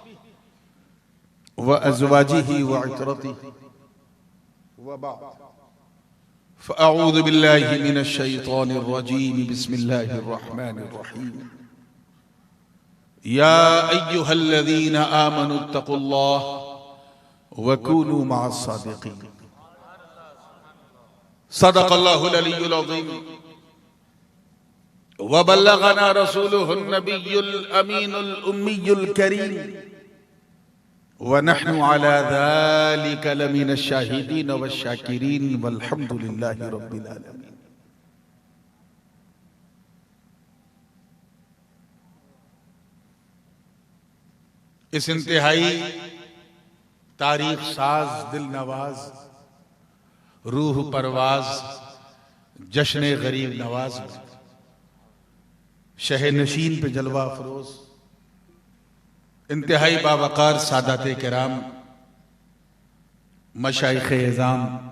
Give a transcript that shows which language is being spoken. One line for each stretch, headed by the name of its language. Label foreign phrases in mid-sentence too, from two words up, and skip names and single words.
Arabic: وأزواجه وعترته وبعد فأعوذ بالله من الشيطان الرجيم بسم الله الرحمن الرحيم يا أيها الذين آمنوا اتقوا الله وكونوا مع الصادقين صدق الله العلي العظيم وبلغنا رسوله النبي الأمين الأمي الكريم ونحن على ذلك لمن الشاهدين والشاكرين والحمد لله رب العالمين.
Urdu: اس انتہائی تاریخ ساز، دل نواز، روح پرواز جشن غریب نواز میں شہ نشین پہ جلوہ افروز انتہائی باوقار سادات کرام، مشائخ عظام,